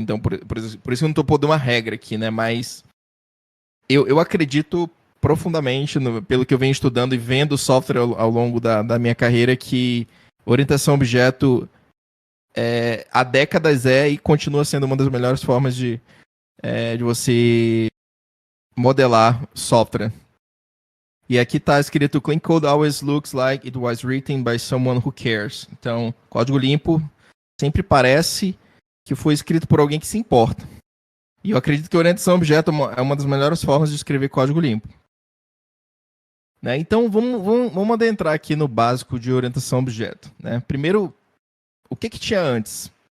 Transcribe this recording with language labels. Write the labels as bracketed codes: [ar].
[pt] Então, por isso que eu não estou pondo uma regra aqui, né? Mas eu acredito profundamente, pelo que eu venho estudando e vendo software ao longo da minha carreira, que orientação a objeto há décadas e continua sendo uma das melhores formas de você modelar software. E aqui está escrito: [en] Clean code always looks like it was written by someone who cares. [pt] Então, código limpo sempre parece que foi escrito por alguém que se importa. E eu acredito que orientação a objeto é uma das melhores formas de escrever código limpo. Né? Então, vamos adentrar aqui no básico de orientação a objeto. Né? Primeiro, o que tinha antes?